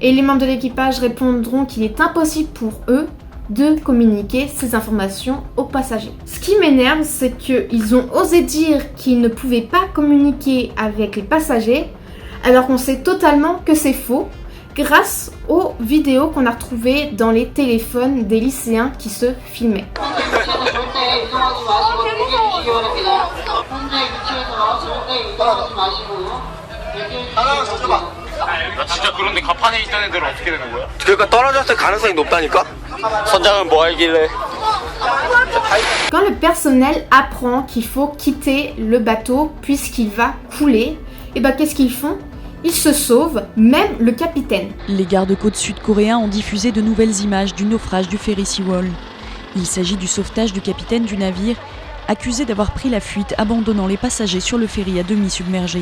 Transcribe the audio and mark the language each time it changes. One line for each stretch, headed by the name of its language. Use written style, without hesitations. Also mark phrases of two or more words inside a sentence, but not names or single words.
French: Et les membres de l'équipage répondront qu'il est impossible pour eux de communiquer ces informations aux passagers. Ce qui m'énerve, c'est qu'ils ont osé dire qu'ils ne pouvaient pas communiquer avec les passagers, alors qu'on sait totalement que c'est faux, grâce aux vidéos qu'on a retrouvées dans les téléphones des lycéens qui se filmaient.
Korean: 나 진짜 그런데 가판에 있던 애들은 어떻게 되는 거야? 그러니까 떨어졌을 가능성이 높다니까? 선장은 뭐 알길래?
French: Quand le personnel apprend qu'il faut quitter le bateau puisqu'il va couler, et ben qu'est-ce qu'ils font? Ils se sauvent, même le capitaine. Les gardes-côtes sud-coréens ont diffusé de nouvelles images du naufrage du ferry Seawol. Il s'agit du sauvetage du capitaine du navire, accusé d'avoir pris la fuite abandonnant les passagers sur le ferry à demi submergé.